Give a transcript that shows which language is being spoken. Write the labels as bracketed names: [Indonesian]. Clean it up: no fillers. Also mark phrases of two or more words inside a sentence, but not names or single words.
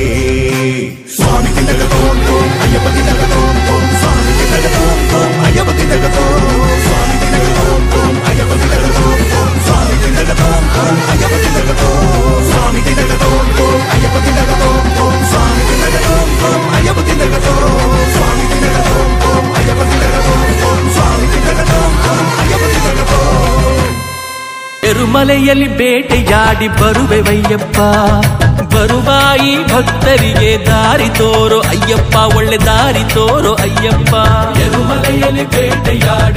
[Malayalam] സ്വാമി തിണ്ടകത്തോം തോം അയ്യപ്പ തിണ്ടകത്തോം തോം സ്വാമി തിണ്ടകത്തോം തോം അയ്യപ്പ തിണ്ടകത്തോം സ്വാമി തിണ്ടകത്തോം തോം അയ്യപ്പ തിണ്ടകത്തോം തോം സ്വാമി തിണ്ടകത്തോം തോം അയ്യപ്പ തിണ്ടകത്തോം സ്വാമി തിണ്ടകത്തോം തോം അയ്യപ്പ തിണ്ടകത്തോം തോം സ്വാമി തിണ്ടകത്തോം തോം അയ്യപ്പ തിണ്ടകത്തോം സ്വാമി തിണ്ടകത്തോം തോം അയ്യപ്പ തിണ്ടകത്തോം തോം സ്വാമി തിണ്ടകത്തോം തോം അയ്യപ്പ തിണ്ടകത്തോം [Kannada] ಎರುಮಲೆಯಲ್ಲಿ ಬೇಟೆಯಾಡಿ ಬರುವೆವಯ್ಯಪ್ಪ ಬರುವಾಯಿ ಭಕ್ತರಿಗೆ ದಾರಿ ತೋರೋ ಅಯ್ಯಪ್ಪ ಒಳ್ಳೆ ದಾರಿ ತೋರೋ ಅಯ್ಯಪ್ಪ ಎರುಮಲೆಯಲ್ಲಿ ಬೇಟೆಯಾಡಿ